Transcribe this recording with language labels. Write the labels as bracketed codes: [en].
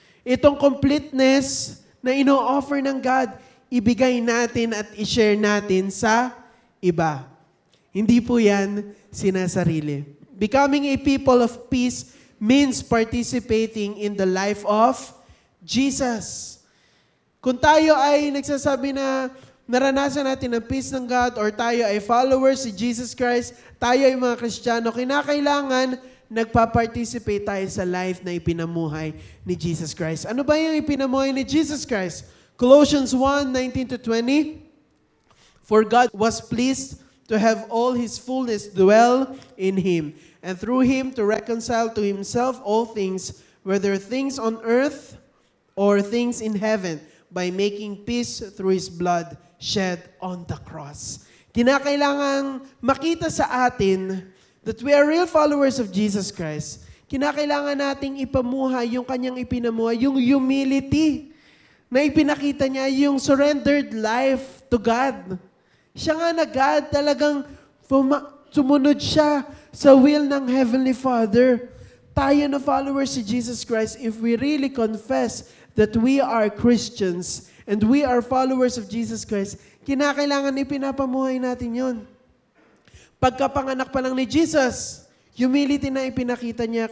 [tl] Itong completeness na ino-offer ng God, ibigay natin at i-share natin sa iba. Hindi po yan sinasarili. [en] Becoming a people of peace means participating in the life of Jesus. [tl] Kung tayo ay nagsasabi na naranasan natin ang peace ng God or tayo ay followers si Jesus Christ, tayo ay mga Kristiyano, kinakailangan nagpa-participate tayo sa life na ipinamuhay ni Jesus Christ. Ano ba yung ipinamuhay ni Jesus Christ? [en] Colossians 1:19-20, For God was pleased to have all His fullness dwell in Him, and through Him to reconcile to Himself all things, whether things on earth or things in heaven, by making peace through His blood shed on the cross. [tl] Kinakailangang makita sa atin [en] that we are real followers of Jesus Christ. [tl] Kinakailangan nating ipamuhay yung Kanyang ipinamuhay, yung humility na ipinakita niya, yung [en] surrendered life to God. [tl] Siya nga na God, talagang sumunod siya sa will ng Heavenly Father. Tayo na followers si Jesus Christ, [en] if we really confess that we are Christians and we are followers of Jesus Christ, [tl] kinakailangan ipinapamuhay natin yon. Pagkapanganak pa lang ni Jesus, humility na ipinakita niya.